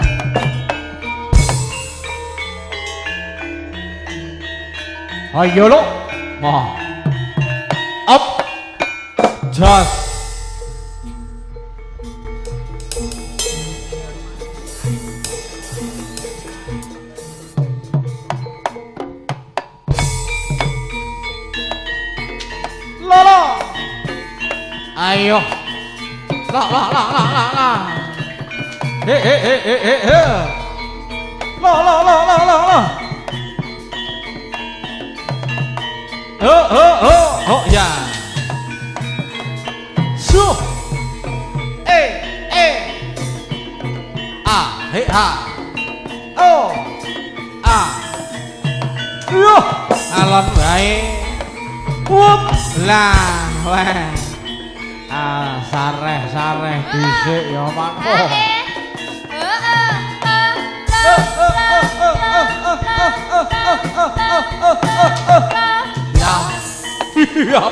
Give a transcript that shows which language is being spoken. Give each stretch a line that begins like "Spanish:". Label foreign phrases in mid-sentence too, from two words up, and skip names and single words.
Javanese: Ayo lo. Wah. Up. Just. Lolo. Ayo. La. He. La. Oh ya. Su. He ha. Oh. Yo. Alon bae. Wup. Lah, weh. Sareh dhisik ya mangko. Siap.